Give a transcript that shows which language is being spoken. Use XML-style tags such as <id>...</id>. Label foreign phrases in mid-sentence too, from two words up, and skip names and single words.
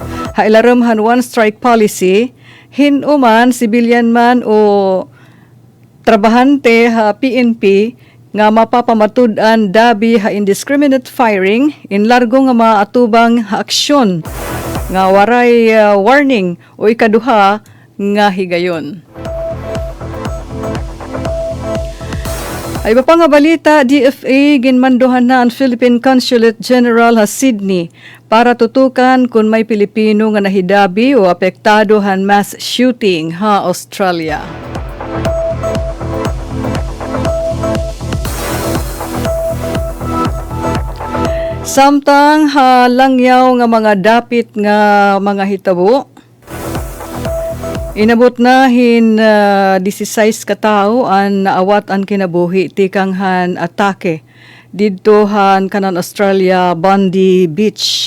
<war>Hailaremhan</war> <en>one strike policy,</en> <war>hinuman, civilian man o trabahante ha PNP nga mapapamatud-an dabi ha</war> <en>indiscriminate firing</en> <war>in largo nga maatubang ha aksyon nga waray warning o ikaduha nga higayon. Ay iba pa nga balita, DFA ginmanduhan na ang Philippine Consulate General sa Sydney para tutukan kung may Pilipino nga nahidabi o apektado han</war> <en>mass shooting</en> <war>ha Australia. Samtang langyaw nga mga dapit nga mga hitabo, inabot na hin 16 ka tawo ang naawat ang kinabuhi tikang han atake didto han kanan Australia Bondi Beach.</war>